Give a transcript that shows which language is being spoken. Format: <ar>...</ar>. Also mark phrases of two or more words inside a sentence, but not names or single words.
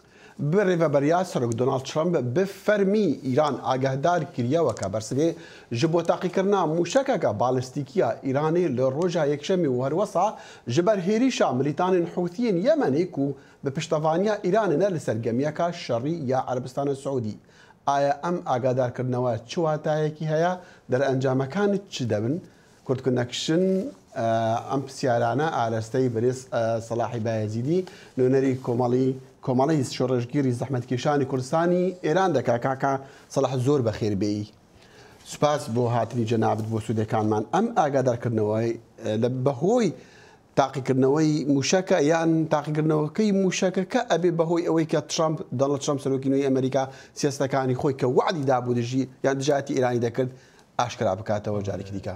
<ku>بڕێڤەبەریا سەرۆک دۆناڵد ترامپ بفەرمی ئیران ئاگاهدار کردیەوەکە بەرسبێ ji bo taqîkirina mûşekeka balîstîkiya Îranê li roja yekşemê û herwesa ji ber hêrîşa milîtanên Hûthiyên Yemenê ku bi piştevaniya Îranê ne li ser gemiyeka şerî ya Erebistana Siûdî.</ku> <ckb>Aya em agadarkirinawe çi watayekî heye derencamekan çi debin kurtkirinekişin em pisyarane arasteyî birêz Selahî Bayezîdî nûnerî Komalî şoreşgirî zehmetkeşanî Kurdistanî Êran dike kaka Selah zor bexêrbêyî. سپاس بۆ هاتنی جەنابەت بۆ سوودەکانمان ئەم ئاگادارکردنەوەی لە بەهۆی تاقیکردنەوەی موشەکە یان تاقیکردنەوەکەی موشەکەکە ئەبێ بەهۆی ئەوەی کە دۆناڵد ترامپ سەرۆکی نوێی ئەمریکا سیاستەکانی خۆی کە وعدی دابوو دژی یان دژاتی ئیرانی دەکرد ئاشکرا بکاتەوە جارێکی دیکە.</ckb>